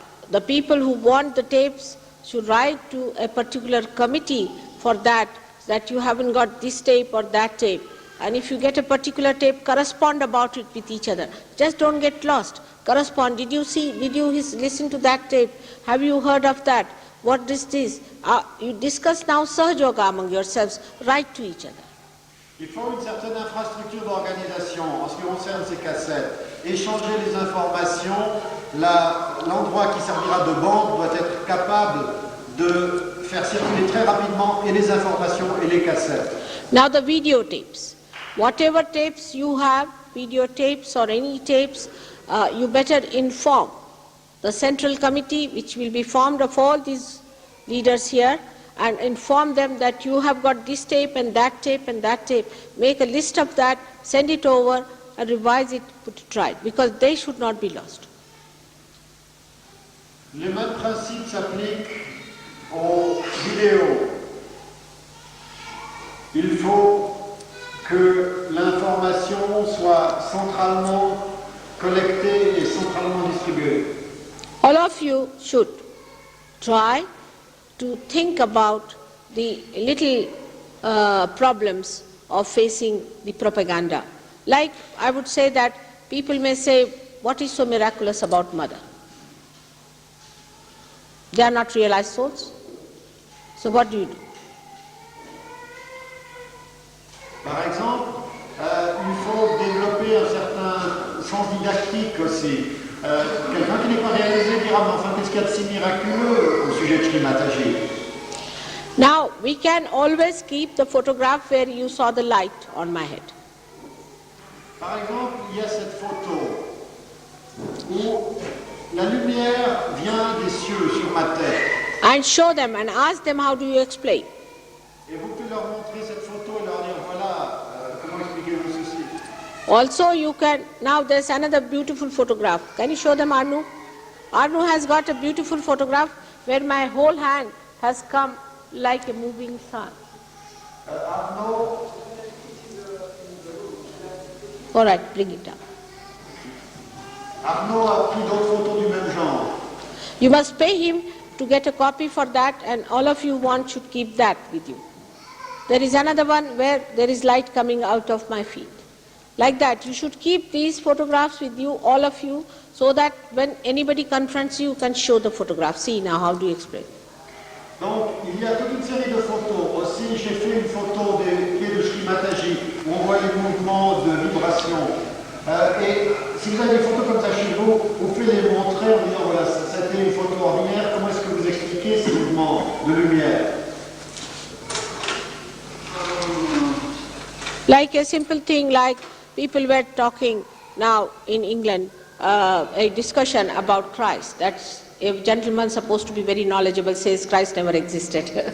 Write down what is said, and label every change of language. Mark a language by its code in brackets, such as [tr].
[en] The people who want the tapes should write to a particular committee for that you haven't got this tape or that tape. And if you get a particular tape, correspond about it with each other. Just don't get lost. Correspond. Did you listen to that tape? Have you heard of that? What is this? You discuss now Sahaja Yoga among yourselves. Write to each other. [fr] Il faut une certaine infrastructure d'organisation en ce qui concerne ces cassettes. Échanger les informations, l'endroit qui servira de banque doit être capable de faire circuler très rapidement et les informations et les cassettes. [en] Now the videotapes. Whatever tapes you have, videotapes or any tapes, you better inform the central committee, which will be formed of all these leaders here, and inform them that you have got this tape and that tape and that tape. Make a list of that, send it over and revise it, put it right, because they should not be lost. [fr] Les mêmes principes s'appliquent aux vidéos. Il faut que l'information soit centralement collectée et centralement distribuée. [en] All of you should try to think about the little problems of facing the propaganda. Like I would say that people may say, what is so miraculous about Mother? They are not realized souls. So what do you do? [fr] Par exemple, il faut développer un certain sens pratique aussi. Quelqu'un qui n'est pas réalisé dira, mais enfin, qu'est-ce qu'il y a de si miraculeux au sujet de Sri Mataji? [en] Now, we can always keep the photograph where you saw the light on my head. [fr] Par exemple, il y a cette photo où la lumière vient des cieux sur ma tête. [en] And show them and ask them, how do you explain? [fr] Et vous pouvez leur montrer cette photo et leur dire, voilà, comment expliquez-vous ceci? [en] Also you can, now there's another beautiful photograph. Can you show them, Arnu? Arnu has got a beautiful photograph where my whole hand has come like a moving sun. Arnaud, All right, bring it up. [fr] Arnaud a pris d'autres photos du même genre. [en] You must pay him to get a copy for that, and all of you want should keep that with you. There is another one where there is light coming out of my feet. Like that, you should keep these photographs with you, all of you, so that when anybody confronts you, you can show the photograph. See now, how do you explain? [fr] Donc, il y a toute une série de photos. Aussi, j'ai fait une photo des pieds de Sri Mataji, où on voit les mouvements de vibration. Et si vous avez des photos comme ça chez vous, vous pouvez les montrer en disant, voilà, c'était une photo ordinaire, comment est-ce que vous expliquez ces mouvements de lumière? [en] Like a simple thing, like people were talking now in England, a discussion about Christ. That's a gentleman supposed to be very knowledgeable says Christ never existed.